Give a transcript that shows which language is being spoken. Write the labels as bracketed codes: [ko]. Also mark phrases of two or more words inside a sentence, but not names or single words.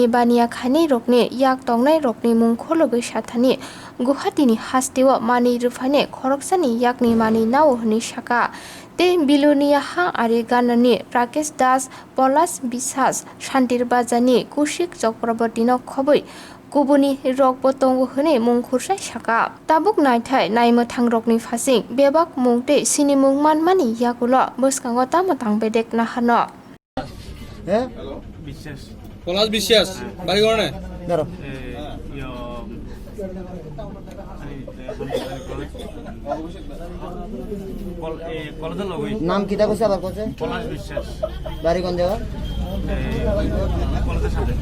[trp] बानिया खाइनाय रकनि याक तंनाय रकनि मुं खलगै साथानि गुवाहाटीनि हास्तेव मानि रुफाने खरकसानि याकनि मानि नाव हनि साका ते बिलुनिया हा आरि गाननि राकेश दास पलाश बिसास शान्तिर बाजारनि कुशिक चक्रवर्तीनो खबै गुबुननि रक बतंग होने मुंखुरसाय साका ताबुक नायथाय नायमथां रकनि फासिं बेबाक मुंते सिनि मुं मानमानि याकुलो बसकांगो तामतां बेदेक नाहानो हे [bn] বিশ্বাস পলাশ বিশ্বাস বাড়ি কোনে দাঁড়াও নাম কিটা কইছে আবার কইছে পলাশ বিশ্বাস বাড়ি কোন জায়গা কলেজের সাথে